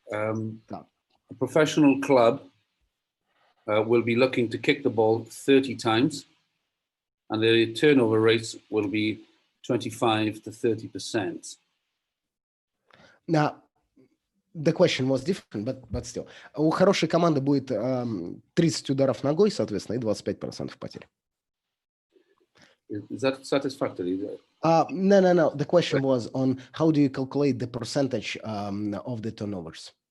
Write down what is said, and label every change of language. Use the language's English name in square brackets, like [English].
[English] A professional club will be looking to kick the ball 30 times, and the turnover rates will be 25 to 30%. Now, the question was different, but still. [Russian] У хорошей команды будет 30 ударов ногой, соответственно, и 25% потерь. [English] Is that satisfactory? No. The question was on how do you calculate the percentage of the turnovers?